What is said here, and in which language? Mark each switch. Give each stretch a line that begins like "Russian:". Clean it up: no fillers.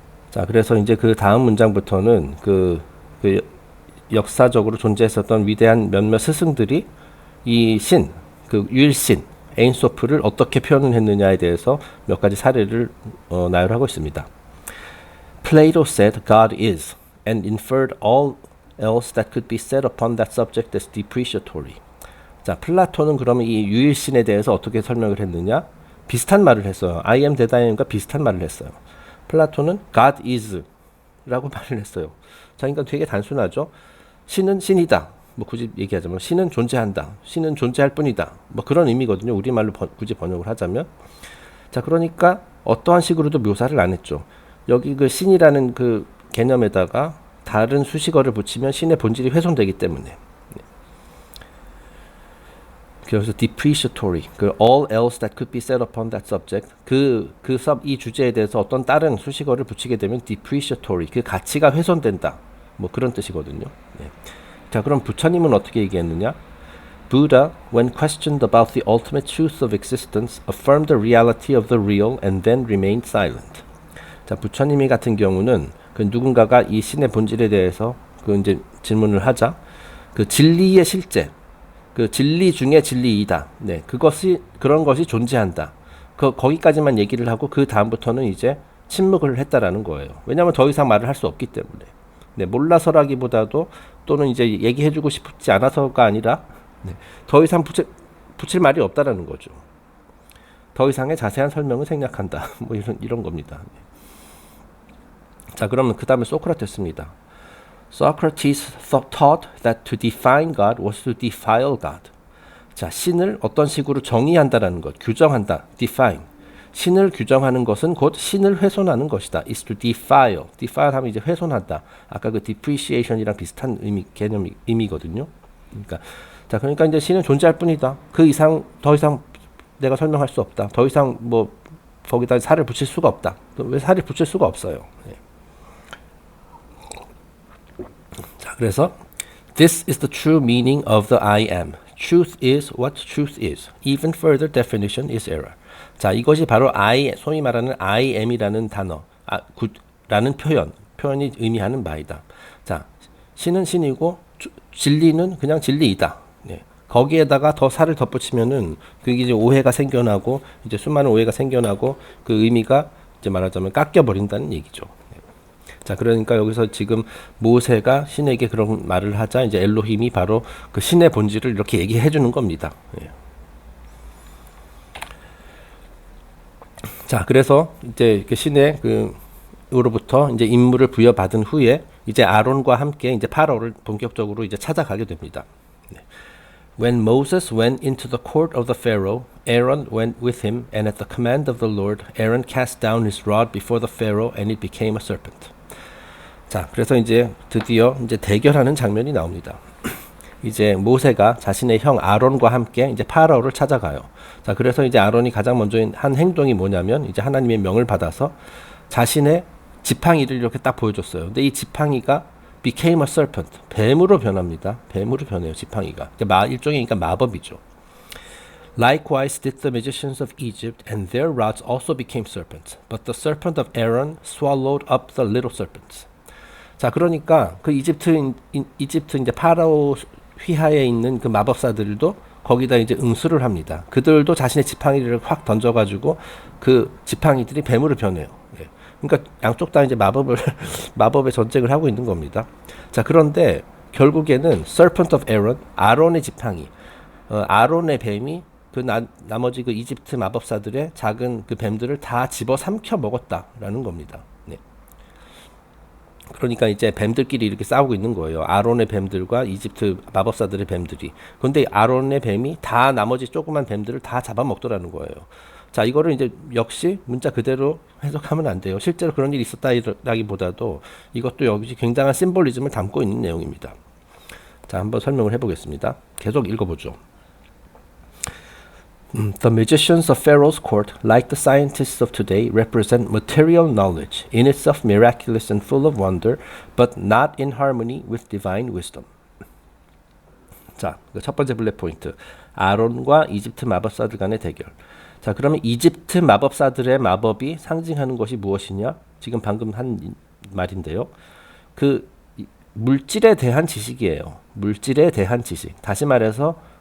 Korean: 자, 그래서 이제 그 다음 문장부터는 그 역사적으로 존재했었던 위대한 몇몇 스승들이 이 신, 그 유일신 에인소프를 어떻게 표현을 했느냐에 대해서 몇 가지 사례를 나열하고 있습니다.
English: Plato said God is and inferred all else that could be said upon that subject as depreciatory.
Korean: 자, 플라톤은 그러면 이 유일신에 대해서 어떻게 설명을 했느냐? 비슷한 말을 했어요.
English: I am that I am과
Korean: 비슷한 말을 했어요. 플라톤은
English: God is
Korean: 라고 말을 했어요. 자, 그러니까 되게 단순하죠. 신은 신이다. 뭐 굳이 얘기하자면 신은 존재한다. 신은 존재할 뿐이다. 뭐 그런 의미거든요. 우리말로 굳이 번역을 하자면. 자, 그러니까 어떠한 식으로도 묘사를 안 했죠. 여기 그 신이라는 그 개념에다가 다른 수식어를 붙이면 신의 본질이 훼손되기 때문에. 그래서 depreciatory, 그
English: all else that could be said upon that subject,
Korean: 이 주제에 대해서 어떤 다른 수식어를 붙이게 되면 depreciatory, 그 가치가 훼손된다. 뭐 그런 뜻이거든요. 네. 자, 그럼 부처님은 어떻게 얘기했느냐?
English: Buddha, when questioned about the ultimate truth of existence, affirmed the reality of the real and then remained silent.
Korean: 자, 부처님이 같은 경우는 그 누군가가 이 신의 본질에 대해서 그 이제 질문을 하자, 그 진리의 실제, 그 진리 중에 진리이다. 네, 그런 것이 존재한다. 거기까지만 얘기를 하고 그 다음부터는 이제 침묵을 했다라는 거예요. 왜냐하면 더 이상 말을 할 수 없기 때문에. 네, 몰라서라기보다도 또는 이제 얘기해주고 싶지 않아서가 아니라 네, 더 이상 붙일 말이 없다라는 거죠. 더 이상의 자세한 설명을 생략한다. 뭐 이런 겁니다. 네. 자, 그러면 그 다음에 소크라테스입니다.
English: Socrates taught that to define God was to defile God.
Korean: 자, 신을 어떤 식으로 정의한다라는 것, 규정한다, define. 신을 규정하는 것은 곧 신을 훼손하는 것이다.
English: is to defile.
Korean: defile 하면 이제 훼손한다. 아까 그 depreciation이랑 비슷한 의미거든요. 그러니까 이제 신은 존재할 뿐이다. 더 이상 내가 설명할 수 없다. 더 이상 뭐 거기다 살을 붙일 수가 없다. 왜 살을 붙일 수가 없어요? 네. 자, 그래서
English: this is the true meaning of the I am. Truth is what truth is. Even further definition is error.
Korean: 자, 이것이 바로 소위 말하는 I am이라는 단어, 라는 표현이 의미하는 바이다. 자, 신은 신이고 진리는 그냥 진리이다. 네. 거기에다가 더 살을 덧붙이면은 그게 이제 오해가 생겨나고 이제 수많은 오해가 생겨나고 그 의미가 이제 말하자면 깎여 버린다는 얘기죠. 네. 자, 그러니까 여기서 지금 모세가 신에게 그런 말을 하자 이제 엘로힘이 바로 그 신의 본질을 이렇게 얘기해 주는 겁니다. 네. 자, 그래서 이제 그 신의 으로부터 이제 임무를 부여받은 후에 이제 아론과 함께 이제 파라오를 본격적으로 이제 찾아가게 됩니다. 네.
English: When Moses went into the court of the Pharaoh, Aaron went with him, and at the command of the Lord, Aaron cast down his rod before the Pharaoh, and it became a serpent.
Korean: 자, 그래서 이제 드디어 이제 대결하는 장면이 나옵니다. 이제 모세가 자신의 형 아론과 함께 이제 파라오를 찾아가요. 자, 그래서 이제 아론이 가장 먼저 한 행동이 뭐냐면 이제 하나님의 명을 받아서 자신의 지팡이를 이렇게 딱 보여줬어요. 근데 이 지팡이가
English: became a serpent,
Korean: 뱀으로 변합니다. 뱀으로 변해요, 지팡이가. 일종의 그러니까 마법이죠.
English: Likewise did the magicians of Egypt, and their rods also became serpents. But the serpent of Aaron swallowed up the little serpents.
Korean: 자, 그러니까 그 이집트 이제 파라오 휘하에 있는 그 마법사들도 거기다 이제 응수를 합니다. 그들도 자신의 지팡이를 확 던져가지고 그 지팡이들이 뱀으로 변해요. 예. 그러니까 양쪽 다 이제 마법의 전쟁을 하고 있는 겁니다. 자, 그런데 결국에는
English: Serpent of Aaron,
Korean: 아론의 지팡이, 아론의 뱀이 나머지 그 이집트 마법사들의 작은 그 뱀들을 다 집어 삼켜 먹었다라는 겁니다. 네. 그러니까 이제 뱀들끼리 이렇게 싸우고 있는 거예요. 아론의 뱀들과 이집트 마법사들의 뱀들이. 그런데 아론의 뱀이 다 나머지 조그만 뱀들을 다 잡아먹더라는 거예요. 자, 이거를 이제 역시 문자 그대로 해석하면 안 돼요. 실제로 그런 일이 있었다기보다도 이것도 여기 굉장한 심볼리즘을 담고 있는 내용입니다. 자, 한번 설명을 해보겠습니다. 계속 읽어보죠.
English: The magicians of Pharaoh's court, like the scientists of today, represent material knowledge, in itself miraculous and full of wonder, but not in harmony with divine wisdom.
Korean: 자, 첫 번째 블랙 포인트. 아론과 이집트 마법사들 간의 대결. 자, 그러면 이집트 마법사들의 마법이 상징하는 것이 무엇이냐? 지금 방금 한 말인데요. 그 물질에 대한 지식이에요. 물질에 대한 지식. 다시 말해서